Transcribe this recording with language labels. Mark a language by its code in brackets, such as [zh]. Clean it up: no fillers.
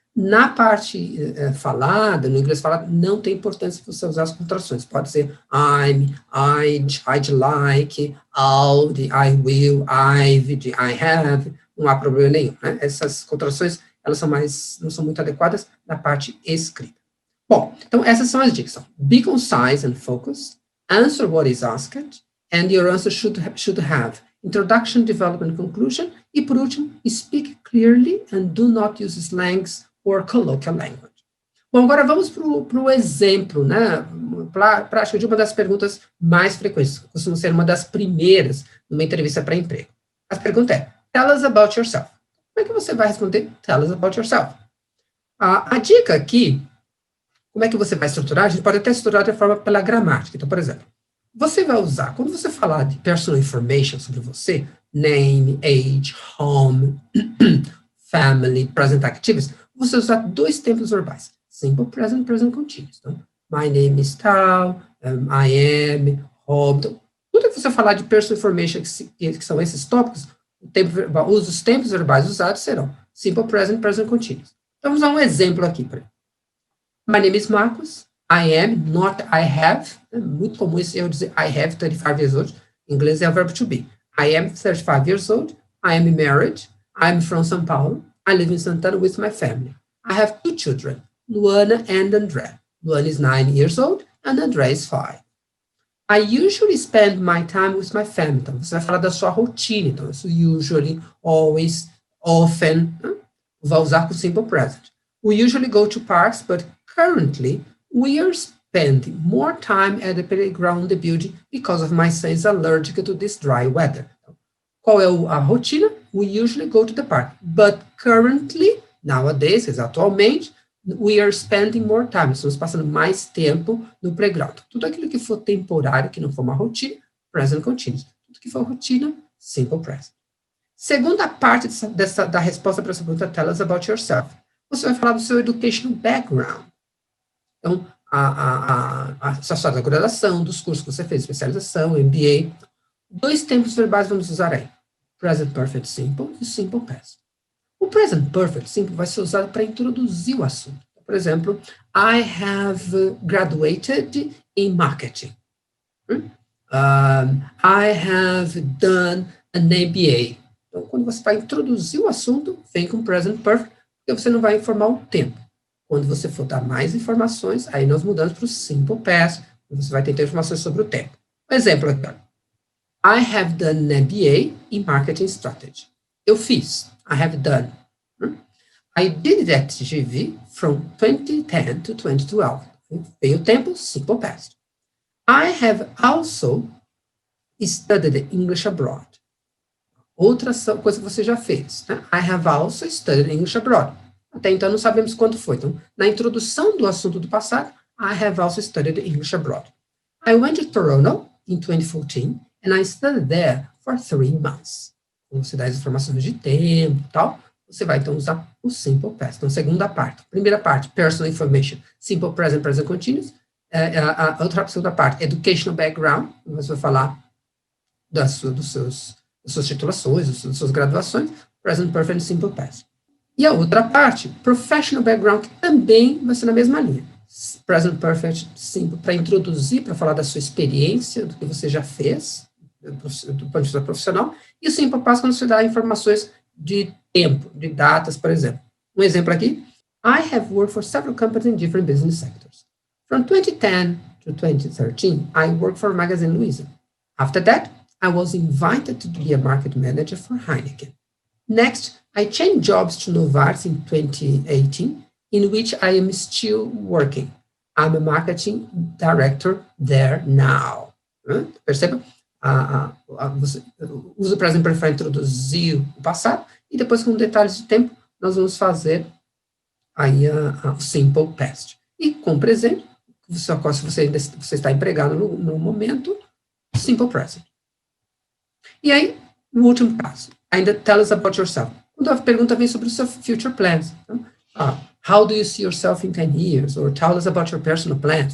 [pt] Na parte falada, no inglês falado, não tem importância você usar as contrações. Pode ser [en] I'm, I'd like, I'll, I will, I've, I have, [pt] não há problema nenhum, né? Essas contrações, elas não são muito adequadas na parte escrita. Bom, então essas são as dicas. [en] Be concise and focused. Answer what is asked, and your answer should have introduction, development, conclusion, [pt] e por último, [en] speak clearly and do not use slangs or colloquial language. [pt] Bom, agora vamos para o exemplo, né, prática de uma das perguntas mais frequentes, costuma ser uma das primeiras numa entrevista para emprego. A pergunta é, [en] tell us about yourself. [pt] Como é que você vai responder, [en] tell us about yourself? [pt] A dica aqui, como é que você vai estruturar? A gente pode até estruturar de forma pela gramática. Então, por exemplo, você vai usar, quando você falar de personal information sobre você, name, age, home, family, present activities, você usar dois tempos verbais, simple present, present continuous. [en] Então, my name is tal, I am, home. [pt] Então, tudo que você falar de personal information, que são esses tópicos, os tempos verbais usados serão [en] simple present, present continuous. [pt] Então, vamos usar um exemplo aqui. [en] My name is Marcos. I am, not I have. [pt] É muito comum esse erro dizer [en] I have 35 years old. [pt] Em inglês é o verbo [en] to be. I am 35 years old. I am married. I am from São Paulo. I live in Santana with my family. I have 2 children, Luana and André. Luana is 9 years old and André is 5. I usually spend my time with my family. [pt] Então, você vai falar da sua rotina. Então, isso usually, always, often, vai usar com simple present. [en] We usually go to parks, but currently we are spending more time at the playground in the building because of my son is allergic to this dry weather. [pt] Qual é a rotina? [en] We usually go to the park, but currently, nowadays, [pt] atualmente, [en] we are spending more time. [pt] Estamos passando mais tempo no playground. Tudo aquilo que for temporário, que não for uma rotina, present continuous. Tudo que for rotina, simple present. Segunda parte da resposta para essa pergunta, [en] tell us about yourself. [pt] Você vai falar do seu educational background. Então, a sua história da graduação, dos cursos que você fez, especialização, MBA. 2 tempos verbais vamos usar aí. Present Perfect Simple e Simple Past. O Present Perfect Simple vai ser usado para introduzir o assunto. [en] Por exemplo, I have graduated in marketing. I have done an MBA. [pt] Então, quando você vai introduzir o assunto, vem com Present Perfect, porque você não vai informar o tempo. Quando você for dar mais informações, aí nós mudamos para o Simple Past, você vai ter informações sobre o tempo. Um exemplo aqui, ó. [en] I have done an MBA in Marketing Strategy. [pt] Eu fiz. [en] I have done. I did at GV from 2010 to 2012. [pt] Veio o tempo, simple past. [en] I have also studied English abroad. [pt] Outra coisa que você já fez. Né? [en] I have also studied English abroad. [pt] Até então não sabemos quando foi. Então, na introdução do assunto do passado, [en] I have also studied English abroad. I went to Toronto in 2014 and I studied there for 3 months. [pt] Quando você dá as informações de tempo e tal, você vai então usar o simple past. Então, segunda parte. Primeira parte, personal information, simple present, present continuous. A segunda parte, educational background. Você vai falar das suas titulações, das suas graduações, present perfect, simple past. E a outra parte, professional background, que também vai ser na mesma linha. Present perfect, simple, para introduzir, para falar da sua experiência, do que você já fez, do ponto de vista profissional, e o simple past quando você dá informações de tempo, de datas, por exemplo. Um exemplo aqui, [en] I have worked for several companies in different business sectors. From 2010 to 2013, I worked for Magazine Luiza. After that, I was invited to be a market manager for Heineken. Next, I changed jobs to Novartis in 2018, in which I am still working. I'm a marketing director there now. [pt] Perceba? Você usa o present perfect para introduzir o passado, e depois, com detalhes de tempo, nós vamos fazer aí o simple past. E com o presente, se você está empregado no momento, simple present. E aí, o último caso, ainda [en] tell us about yourself. [pt] Quando a pergunta vem sobre os seus future plans. [en] Então, how do you see yourself in 10 years? Or tell us about your personal plans.